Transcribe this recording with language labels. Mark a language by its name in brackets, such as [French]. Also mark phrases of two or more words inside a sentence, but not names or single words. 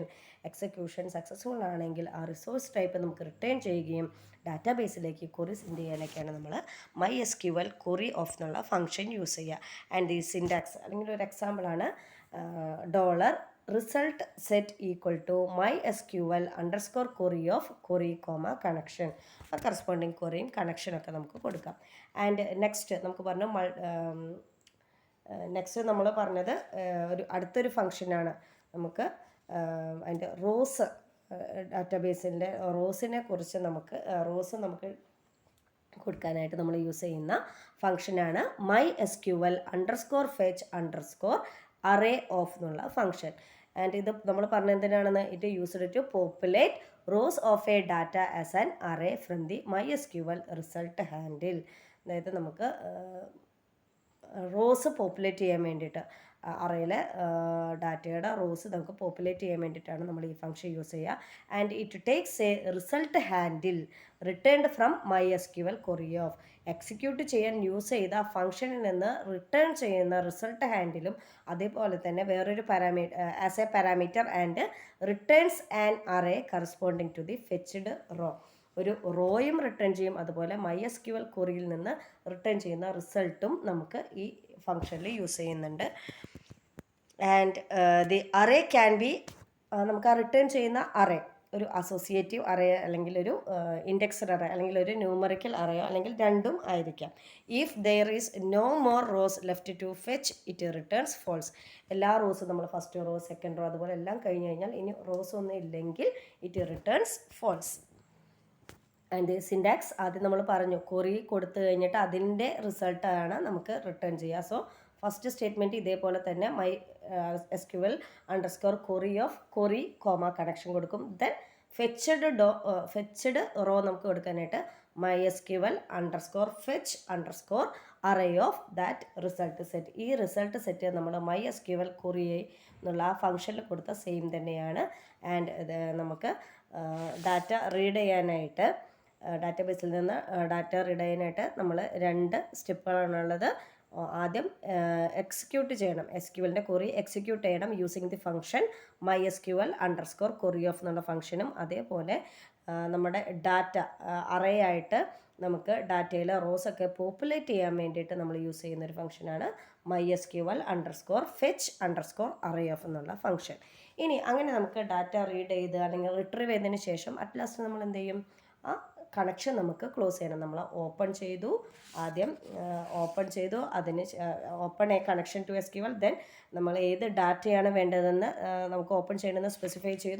[English] execution successful [Malayalam] ആണെങ്കിൽ ആ [English] resource type [Malayalam] നമുക്ക് റിട്ടേൺ ചെയ്യുകയും ഡാറ്റാബേസിലേക്ക് [English] query send [Malayalam] ചെയ്യാനൊക്കെയാണ് നമ്മൾ [English] mysql query of [Malayalam] എന്നുള്ള [English] function use [Malayalam] ചെയ്യുക. [English] ആൻഡ് [Malayalam] ഈ സിൻടാക്സ് അല്ലെങ്കിൽ ഒരു എക്സാമ്പിളാണ് [English] dollar result set equal to mysql underscore query of query comma connection. [Malayalam] ആ കറസ്പോണ്ടിങ് ക്വറിയും കണക്ഷനൊക്കെ നമുക്ക് കൊടുക്കാം. [English] and next [Malayalam] നമുക്ക് പറഞ്ഞു നെക്സ്റ്റ് നമ്മൾ പറഞ്ഞത് ഒരു അടുത്തൊരു ഫംഗ്ഷനാണ്. നമുക്ക് അതിൻ്റെ റോസ് ഡാറ്റാബേസിൻ്റെ റോസിനെ കുറിച്ച് റോസ് നമുക്ക് കൊടുക്കാനായിട്ട് നമ്മൾ യൂസ് ചെയ്യുന്ന ഫംഗ്ഷനാണ് [English] mysql underscore fetch underscore array of [Malayalam] എന്നുള്ള ഫംഗ്ഷൻ. ആൻഡ് ഇത് നമ്മൾ പറഞ്ഞ എന്തിനാണെന്ന്? [English] it used to populate rows of a data as an array from the mysql result handle. [Malayalam] അതായത് നമുക്ക് [English] rows populate [Malayalam] ചെയ്യാൻ വേണ്ടിയിട്ട് അറയിലെ ഡാറ്റയുടെ റോസ് നമുക്ക് പോപ്പുലേറ്റ് ചെയ്യാൻ വേണ്ടിയിട്ടാണ് നമ്മൾ ഈ [English] function use [Malayalam] ചെയ്യുക. [English] and it takes a result handle returned from mysql query of. [Malayalam] എക്സിക്യൂട്ട് ചെയ്യാൻ യൂസ് ചെയ്ത ഫംഗ്ഷനിൽ നിന്ന് റിട്ടേൺ ചെയ്യുന്ന റിസൾട്ട് ഹാൻഡിലും അതേപോലെ തന്നെ വേറൊരു [English] as a parameter and returns and array corresponding to the fetched row. [Malayalam] ഒരു റോയും റിട്ടേൺ ചെയ്യും, അതുപോലെ mysql queryയിൽ നിന്ന് റിട്ടേൺ ചെയ്യുന്ന റിസൾട്ടും നമുക്ക് ഈ ഫംഗ്ഷനിൽ യൂസ് ചെയ്യുന്നുണ്ട്. [English] and the array can be, [Malayalam] നമുക്ക് ആ റിട്ടേൺ ചെയ്യുന്ന അറേ ഒരു [English] associative array [Malayalam] അല്ലെങ്കിൽ ഒരു [English] indexed array [Malayalam] അല്ലെങ്കിൽ ഒരു ന്യൂമറിക്കൽ അറയോ അല്ലെങ്കിൽ രണ്ടും ആയിരിക്കാം. [English] if there is no more rows left to fetch it returns false. [Malayalam] എല്ലാ റോസും നമ്മൾ [English] first row second row [Malayalam] അതുപോലെ എല്ലാം കഴിഞ്ഞ് കഴിഞ്ഞാൽ ഇനി റോസ് ഒന്നും ഇല്ലെങ്കിൽ [English] it returns false. and syntax [Malayalam] ആദ്യം നമ്മൾ പറഞ്ഞു, ക്വറി കൊടുത്തു കഴിഞ്ഞിട്ട് അതിൻ്റെ റിസൾട്ടാണ് നമുക്ക് റിട്ടേൺ ചെയ്യുക. [English] so first statement [Malayalam] ഇതേപോലെ തന്നെ [English] mysql underscore query of query comma connection കൊടുക്കും. then fetched row [Malayalam] നമുക്ക് കൊടുക്കാനായിട്ട് [English] mysql underscore fetch underscore array of that result set. [Malayalam] ഈ [English] result set [Malayalam] നമ്മൾ [English] mysql query [Malayalam] എന്നുള്ള ആ ഫംഗ്ഷനിൽ കൊടുത്ത സെയിം തന്നെയാണ്. ആൻഡ് നമുക്ക് [English] data read [Malayalam] ചെയ്യാനായിട്ട് ഡാറ്റാബേസിൽ നിന്ന് [English] data read [Malayalam] ചെയ്യാനായിട്ട് നമ്മൾ രണ്ട് സ്റ്റെപ്പുകളാണുള്ളത്. ആദ്യം എക്സിക്യൂട്ട് ചെയ്യണം, SQLൻ്റെ ക്വറി എക്സിക്യൂട്ട് ചെയ്യണം [English] using the function mysql underscore query of [Malayalam] എന്നുള്ള ഫംഗ്ഷനും അതേപോലെ നമ്മുടെ ഡാറ്റ അറേ ആയിട്ട് നമുക്ക് ഡാറ്റയിലെ റോസൊക്കെ പോപ്പുലേറ്റ് ചെയ്യാൻ വേണ്ടിയിട്ട് നമ്മൾ യൂസ് ചെയ്യുന്നൊരു ഫംഗ്ഷനാണ് [English] mysql underscore fetch underscore array of [Malayalam] എന്നുള്ള ഫംഗ്ഷൻ. ഇനി അങ്ങനെ നമുക്ക് ഡാറ്റ റീഡ് ചെയ്ത് അല്ലെങ്കിൽ റിട്രീവ് ചെയ്തതിന് ശേഷം [English] at last [Malayalam] നമ്മൾ എന്ത് ചെയ്യും? ആ കണക്ഷൻ നമുക്ക് ക്ലോസ് ചെയ്യണം. നമ്മൾ ഓപ്പൺ ചെയ്തു, ആദ്യം ഓപ്പൺ ചെയ്തു, അതിന് [English] open a connection to SQL. [Malayalam] ദെൻ നമ്മൾ ഏത് ഡാറ്റയാണ് വേണ്ടതെന്ന് നമുക്ക് ഓപ്പൺ ചെയ്യണമെന്ന് സ്പെസിഫൈ ചെയ്തു.